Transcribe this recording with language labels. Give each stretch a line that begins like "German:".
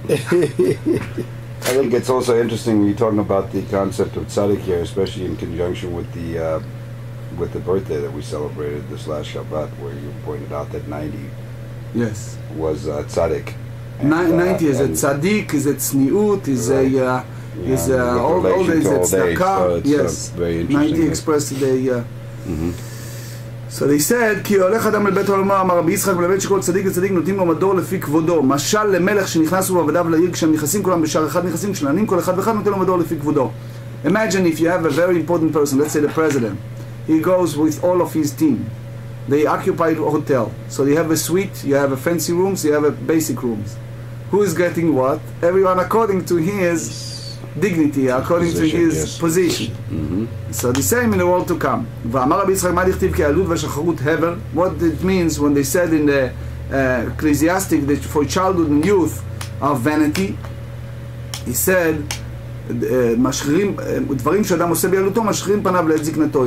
English: I think it's also interesting when you're talking about the concept of tzaddik here, especially in conjunction with the birthday that we celebrated this last Shabbat, where you pointed out that 90 was tzaddik. 90 is a tzaddik, is a tzniut, is a Is all days it's tzedakah. Yes, very interesting. 90 expressed today. So they said,
Hebrew: כי הולך אדם לבית העולמו, אמר רבי יצחק, ולבית שכל צדיק וצדיק נותנים לו מדור לפי כבודו. משל למלך שנכנסו בעבדיו לעיר, כשהם נכנסים כולם בשער אחד נכנסים, כשלנים כל אחד ואחד נותן לו מדור לפי כבודו.
English: Imagine if you have a very important person, let's say the president. He goes with all of his team. They occupy a hotel. So you have a suite, you have a fancy rooms, you have a basic rooms. Who is getting what? Everyone according to his dignity, according to his position. So the same in the world to come.
Hebrew: ואמר רבי יצחק, מה דכתיב כי העלות והשחרות הבל?
English: What it means when they said in the ecclesiastic that for childhood and youth are vanity. He said,
Hebrew: דברים שאדם עושה בילדותו משחירים פניו לעת זקנתו.